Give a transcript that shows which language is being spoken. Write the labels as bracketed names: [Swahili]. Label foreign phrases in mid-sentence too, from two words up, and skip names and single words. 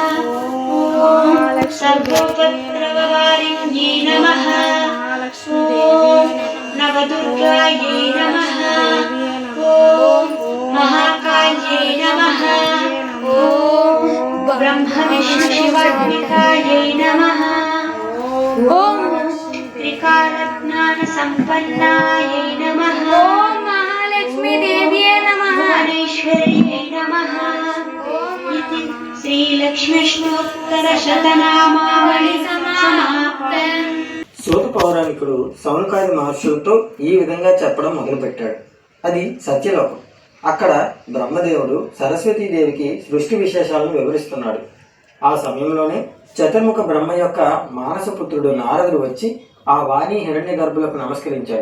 [Sanskrit] ॐ सर्वोपद्रववारिण्यै नमः ॐ नवदुर्गायै नमः ॐ महाकाल्यै नमः ॐ ब्रह्मविष्णुशिवात्मिकायै नमः ॐ त्रिकालज्ञानसम्पन्नायै नमः ॐ महालक्ष्मीदेव्यै नमः भुवनेश्वर्यै नमः इति श्रीलक्ष्मीष्णोत्तरशतनामावళి समाप्तम्. [Telugu] సూత పౌరాణికుడు సౌనకాది మహర్షులతో ఈ విధంగా చెప్పడం మొదలుపెట్టాడు. అది సత్యలోకం. అక్కడ బ్రహ్మదేవుడు సరస్వతీదేవికి సృష్టి విశేషాలను వివరిస్తున్నాడు. ఆ సమయంలోనే చతుర్ముఖ బ్రహ్మ యొక్క మానసపుత్రుడు నారదుడు వచ్చి ఆ వాణి హిరణ్య గర్భులకు నమస్కరించాడు.